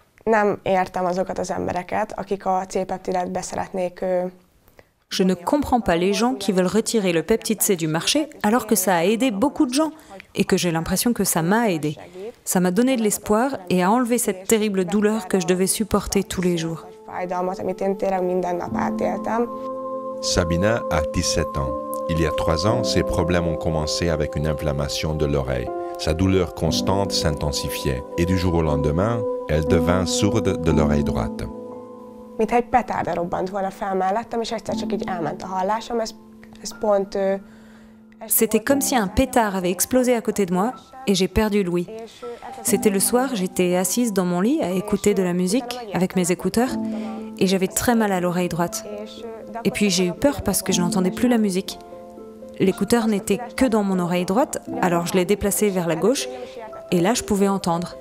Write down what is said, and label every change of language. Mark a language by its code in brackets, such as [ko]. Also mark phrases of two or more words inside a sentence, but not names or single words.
[hu] Nem értem azokat az embereket, akik a C-peptidet be szeretnék. [fr] Je ne comprends pas les gens qui veulent retirer le peptide C du marché alors que ça a aidé beaucoup de gens et que j'ai l'impression que ça m'a aidé. Ça m'a donné de l'espoir et a enlevé cette terrible douleur que je devais supporter tous les jours. Sabina a 17 ans. Il y a 3 ans, ses problèmes ont commencé avec une inflammation de l'oreille. Sa douleur constante s'intensifiait et du jour au lendemain, elle devint sourde de l'oreille droite. [hu] Mintha egy petárda robbant volna fel mellettem, és egyszer csak így elment a hallásom, ez pont... [fr] C'était comme si un pétard avait explosé à côté de moi et j'ai perdu l'ouïe. C'était le soir, j'étais assise dans mon lit à écouter de la musique avec mes écouteurs et j'avais très mal à l'oreille droite. Et puis j'ai eu peur parce que je n'entendais plus la musique. L'écouteur n'était que dans mon oreille droite, alors je l'ai déplacé vers la gauche et là je pouvais entendre.